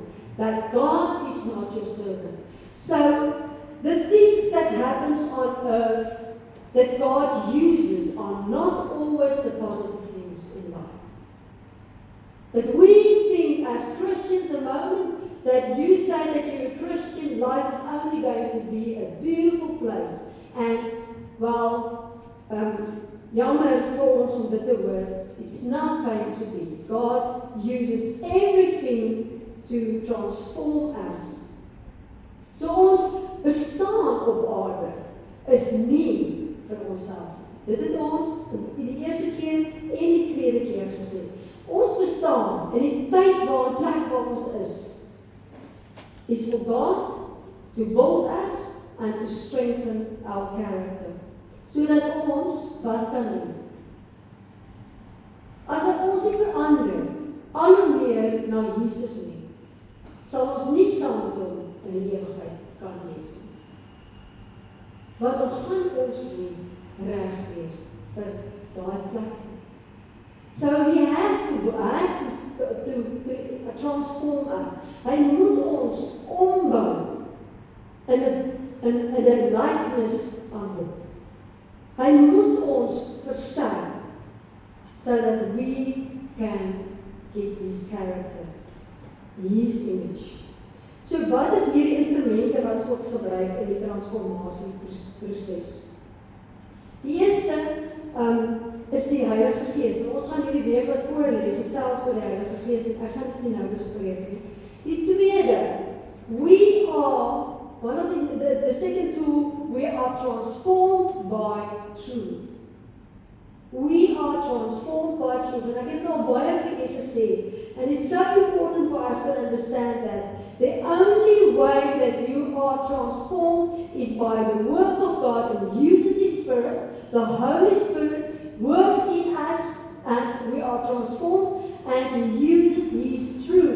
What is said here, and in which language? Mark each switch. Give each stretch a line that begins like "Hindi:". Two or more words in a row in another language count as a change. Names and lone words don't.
English: But God is not your servant. So the things that happens on earth that God uses are not always the positive things in life. But we think as Christians, the moment that you say that you're a Christian, life is only going to be a beautiful place. And, well,
Afrikaans: jammer vir ons om dit te hoor,
English: it's not going to be. God uses everything to transform us.
Afrikaans: So ons bestaan op aarde is nie vir onsself. Dit het ons die eerste keer en die tweede keer gesê. Ons bestaan in die tyd waar die plek waar ons is
English: for God to build us and to strengthen our character.
Afrikaans: Sodat ons wat kan doen. As ons nie verander, al hoe meer na Jesus nie, sal ons nie saam met hom in die ewigheid kan wees. Want dan gaan ons nie reg wees vir daai plek.
English: So we have to transform us.
Afrikaans: Hy moet ons ombou in 'n likeness aan hom. Hy moet ons verstaan
English: so that we can get his character, his image.
Afrikaans: So wat is hierdie instrumente wat God gebruik in die transformasieproses? Die eerste is die Heilige Gees. En ons gaan hierdie week wat voor lê gesels oor die Heilige Gees en ek gaan dit nie nou bespreek nie. Die tweede,
English: we are one of the second tool, we are transformed by truth. We are transformed by truth.
Afrikaans: En ek het al baie vir julle gesê.
English: And it's so important for us to understand that the only way that you are transformed is by the work of God, and uses His Spirit. The Holy Spirit works in us and we are transformed, and He uses His truth.